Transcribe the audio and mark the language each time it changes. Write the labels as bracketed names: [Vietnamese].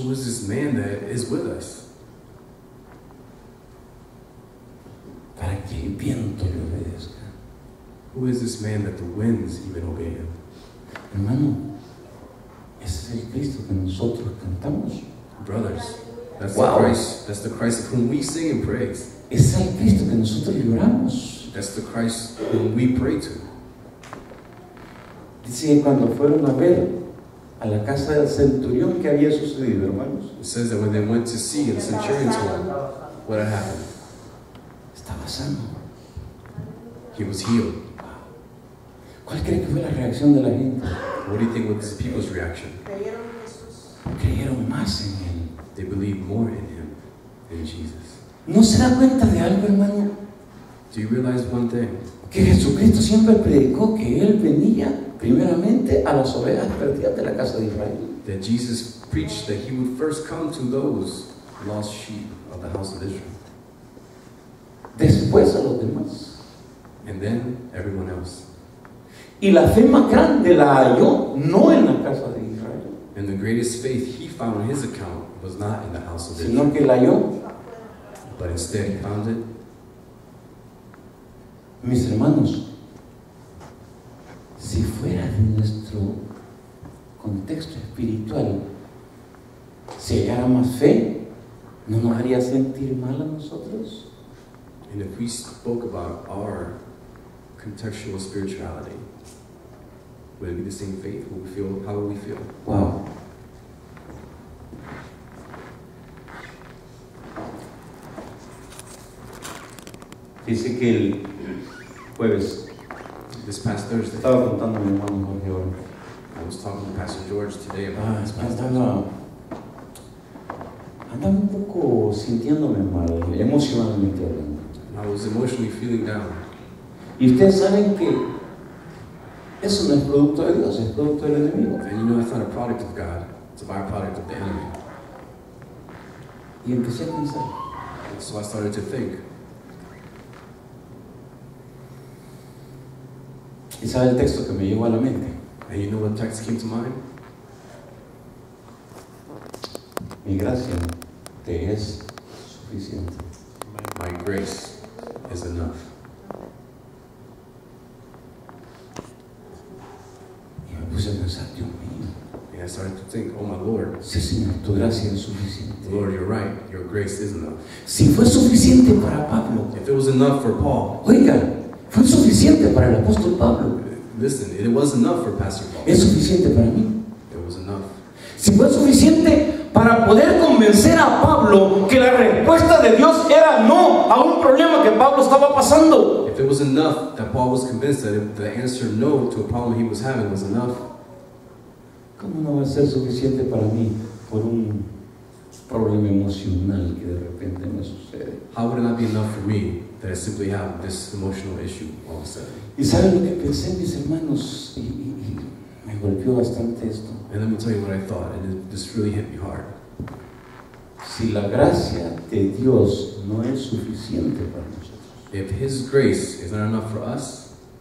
[English] Who is this man that is with us? [Spanish] Para que el viento le obedezca. [English] Who is this man that the winds even obey him? [Spanish] Hermano, ese es el Cristo que nosotros cantamos. [English] Brothers, that's Wow. the Christ. That's the Christ of whom we sing and praise. [Spanish] Ese es el Cristo que nosotros lloramos. [English] That's the Christ whom we pray to. [Spanish] Dice que cuando fueron a ver a la casa del centurión, ¿qué había sucedido, hermanos? [English] It says that when they went to see in the centurion's home, what had happened? [Spanish] Estaba sano. [English] He was healed. [Spanish] ¿Cuál cree que fue la reacción de la gente? [English] What do you think was the people's reaction? [Spanish] Creyeron más en él. [English] They believed more in him than Jesus. [Spanish] ¿No se da cuenta de algo, hermano? [English] Do you realize one thing? [Spanish] Que Jesucristo siempre predicó que Él venía primeramente a las ovejas perdidas de la casa de Israel. [English] That Jesus preached that he would first come to those lost sheep of the house of Israel, [Spanish] Después a los demás. [English] and then everyone else. [Spanish] Y la fe más grande la halló no en la casa de Israel, [English] And the greatest faith he found on his account was not in the house of Israel, [Spanish] sino que la halló, [English] but instead he found it. [Spanish] mis hermanos, si fuera de nuestro contexto espiritual, si hallara más fe, ¿no nos haría sentir mal a nosotros? [English] And if we spoke about our contextual spirituality, would it be the same faith? Would we feel, how would we feel? Wow. [Spanish] Dice que el jueves [English] This past Thursday, [Spanish] estaba contando a mi hermano Jorge ahora. [English] I was talking to Pastor George today about this past Thursday. [Spanish] Andaba un poco sintiéndome mal, emocionalmente hablando. [English] And I was emotionally feeling down. [Spanish] Y ustedes saben que eso no es producto de Dios, es producto del enemigo. [English] And you know that's not a product of God, it's a byproduct of the enemy. [Spanish] Y empecé a pensar, [English] And so I started to think, [Spanish] ¿y sabe el texto que me llegó a la mente? [English] and you know what text came to mind? [Spanish] Mi gracia te es suficiente. [English] My grace is enough. [Spanish] Y me puse a pensar, Dios mío, [English] And I started to think, oh my Lord, [Spanish] sí Señor, tu gracia es suficiente. [English] Lord, you're right, your grace is enough. [Spanish] Si fue suficiente para Pablo, [English] If it was enough for Paul, [Spanish] oiga, fue suficiente para el apóstol Pablo, [English] listen, it was enough for Pastor Paul. [Spanish] es suficiente para mí. [English] It was enough. [Spanish] Si fue suficiente para poder convencer a Pablo que la respuesta de Dios era no a un problema que Pablo estaba pasando. [English] If it was enough that Paul was convinced that if the answer no to a problem he was having was enough, [Spanish] ¿Cómo no va a ser suficiente para mí por un problema emocional que de repente me sucede? [English] how would it not be enough for me that I simply have this emotional issue all of a sudden? [Spanish] ¿Y saben lo que pensé, mis hermanos? Y me golpeó bastante esto. [English] And let me tell you what I thought, and this really hit me hard. [Spanish] Si la gracia de Dios no es suficiente para nosotros, [English] If His grace is not enough for us,